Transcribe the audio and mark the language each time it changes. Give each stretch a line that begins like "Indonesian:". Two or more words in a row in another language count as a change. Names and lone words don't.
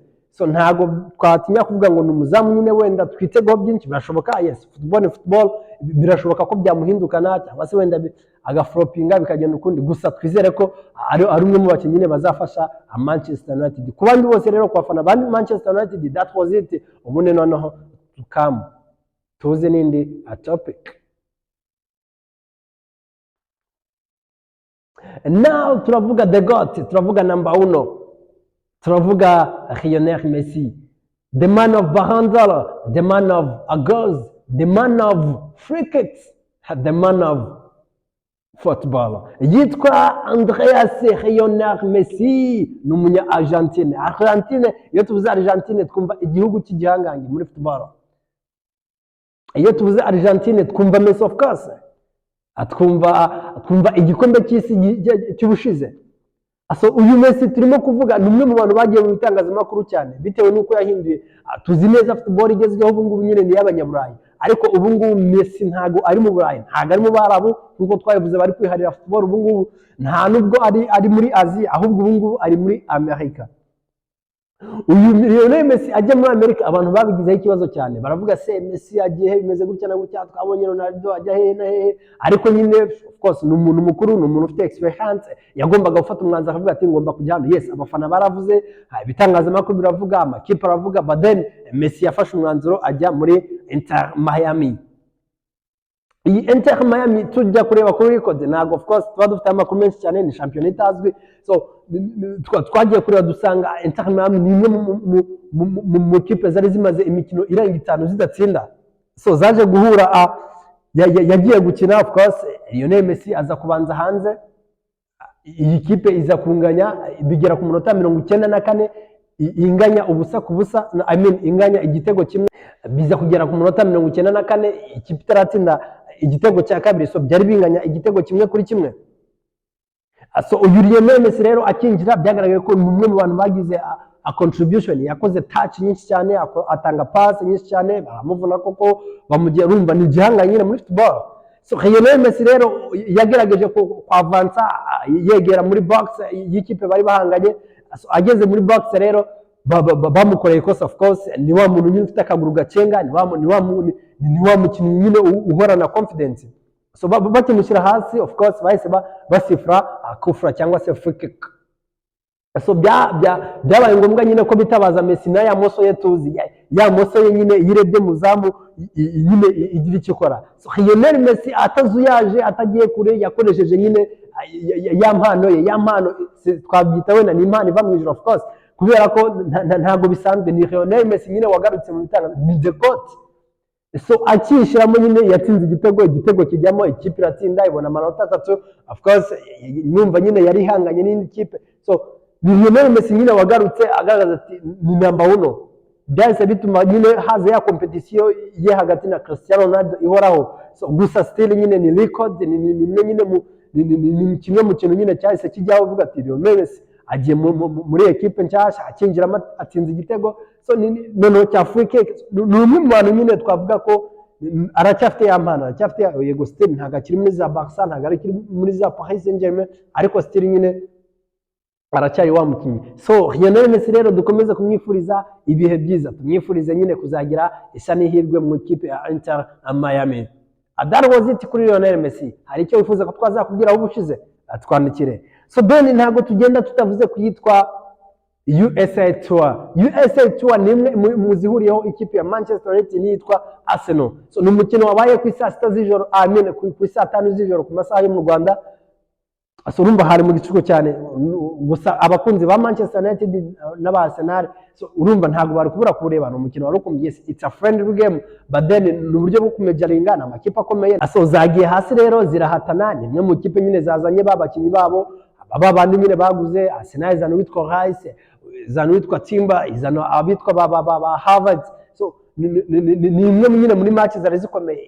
Kinyarwanda: So ntago twatinya kuvuga ngo ni umuzamu nyine wenda twitegaho byinshi, birashoboka.
English: Yes, football
Kinyarwanda: birashoboka ko byamuhindukana cyangwa se wenda agaflopinga bikagenda ukundi, gusa twizere ko ari umwe mu bakinnyi nyine bazafasha Manchester United. Ku bandi bose rero kwafana ba Manchester United,
English: that was it.
Kinyarwanda: Ubundi noneho tukam tuze nindi
English: a topic. Now turavuga the GOAT,
Kinyarwanda: turavuga number 1, turavuga Lionel Messi,
English: the man of Ballon d'Or, the man of goals, the man of free kicks, the man of football.
Kinyarwanda: Yitwa Andreas Lionel Messi, ni umunya Argentine. Iyo tuvuze Argentine twumva igihugu cy'igihangange muri football. Iyo tuvuze Argentine twumva Messi
English: of course,
Kinyarwanda: twumva igikombe cy'isi cy'ubushize. So uyu Messi turimo kuvuga ni umwe mu bantu bagiye mu bitangazamakuru cyane bitewe nuko yahinduye. Tuzi neza football igezweho ubu ngubu nyine ni y'abanyaburayi, ariko ubu ngubu Messi ntago ari mu Burayi, ntago ari mu Barabu nkuko twabivuze bari kwiharira football. Ubu ngubu nta nubwo ari muri Aziya, ahubwo ubu ngubu ari muri Amerika. Uyu Lionel Messi ajya muri Amerika, abantu babigizeho ikibazo cyane, baravuga se Messi agiye he, bimeze gutya na gutya, twabonye Ronaldo ajya he na he. Ariko nyine
English: of course
Kinyarwanda: ni umuntu mukuru, ni umuntu ufite experience, yagombaga gufata umwanzuro akavuga ati ngomba kujya hano. Yes, abafana baravuze, ibitangazamakuru biravuga, amakipe aravuga,
English: but then
Kinyarwanda: Messi yafashe umwanzuro ajya muri Inter Miami. Iyi Inter Miami tujya kureba kuri record, ntago
English: of course
Kinyarwanda: tuba dufite amakuru menshi cyane, ni championnat itazwi. So twagiye kureba dusanga Inter Miami ni imwe mu kipe zari zimaze imikino irenga 5 zidatsinda. So zaje guhura yagiye gukina
English: of course
Kinyarwanda: Lionel Messi aza kubanza hanze, iyi kipe iza kunganya bigera ku munota 94 inganya ubusa ku busa, inganya igitego kimwe, biza kugera ku munota 94 ikipe itaratsinda igitego cya kabiri, so byari binganya igitego kimwe kuri kimwe. So uyu Lionel Messi rero akinjira byagaragaye ko umwe mu bantu bagize
English: a contribution,
Kinyarwanda: yakoze touch nyinshi cyane, atanga pass nyinshi cyane, baramuvuna koko bamugiye rumva ni gihanga nyine muri football. So Lionel Messi rero yagerageje ko avansa yegera muri box y'ikipe bari bahanganye, so ageze muri box rero bamukoreye kosa
English: of course,
Kinyarwanda: ni wa muntu nyine ufite akaguru gacenga, ni wa mukinnyi nyine uhorana confidence. So bakimushyira hasi
English: of course
Kinyarwanda: bahise basifra kufra cyangwa se
English: free kick.
Kinyarwanda: So byabaye ngombwa nyine ko bitabaza Messi na ya moso ye tuzi, ya moso ye nyine yirebye muzamu nyine igira icyo ikora. So Lionel Messi atazuyaje atagiye kure, yakoresheje nyine ya mpano twabyita wenda ni impano iva mu ijuru
English: of course,
Kinyarwanda: kubera ko ntago bisanzwe, ni Lionel Messi nyine wagarutse mu bitanga, ni
English: the goat.
Kinyarwanda: So akishiramo nyine yatsinze igitego kijyamo, ikipe iratsinda ibona amanota 3
English: of course,
Kinyarwanda: nyumva nyine yari ihanganye n'indi kipe. So Lionel Messi nyine wagarutse agaragaza ati ni number 1. Byahise bituma nyine haza ya competition ye hagati na Cristiano Ronaldo ihoraho. So gusa still nyine ni record, ni kimwe mu kintu nyine cyahise kijyaho uvuga ati Lionel Messi agiye muri equipe nshyashya akinjiramo atsinze igitego. So noneho cya
English: free kick
Kinyarwanda: ni umwe mu bantu nyine twavuga ko aracyafite ya mpano, aracyafite yego still ntago akiri muri za Barca, ntago akiri muri za Paris Saint-Germain, ariko still nyine aracyari wa mukinnyi. So Lionel Messi rero dukomeza kumwifuriza ibihe byiza, tumwifurize nyine kuzagira isa n'ihirwe mu ikipe ya Inter Miami.
English: That was it kuri Lionel Messi.
Kinyarwanda: Hari icyo wifuza ko twazakubwira aho ubushize, twandikire. So Ben ntago tugenda tutavuze kuyitwa USA Tour. USA Tour ni imwe mu zihuriyeho ikipe ya Manchester United niyitwa Arsenal. So ni umukino wabaye ku saa 6 z'ijoro, ku saa 5 z'ijoro ku masaha yo mu Rwanda. So urumva hari mu gicuko cyane, gusa abakunzi ba Manchester United n'aba Arsenal, so urumva ntago bari kubura kureba, no umukino wari ukomeye.
English: It's a friendly game, but then
Kinyarwanda: ni uburyo bwo kumejaringa na makipe akomeye. So zagiye hasi rero zirahatana, ni imwe mu kipe nyine zazanye babakinyi babo, bandi nyine baguze. Arsenal izana witwa Rice, izana witwa Timber, izana abitwa ba Harvard. So ni imwe nyine muri match zari zikomeye.